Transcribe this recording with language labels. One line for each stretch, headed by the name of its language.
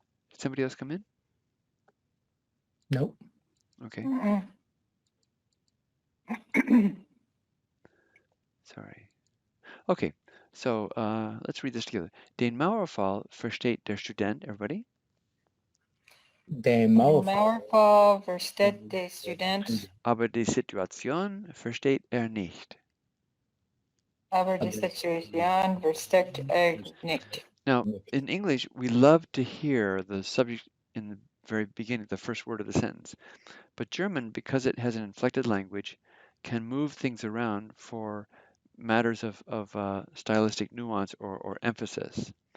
English: Did somebody else come in? Nope. Okay. Sorry. Okay, so let's read this together.
German: Den Mauerfall versteht der Student.
English: Everybody?
German: Den Mauerfall versteht der Student. Aber die Situation versteht nicht. Aber die Situation versteht nicht.
English: Now, in English, we love to hear the subject in the very beginning, the first word of the sentence. But German, because it has an inflected language, can move things around for matters of stylistic nuance or emphasis.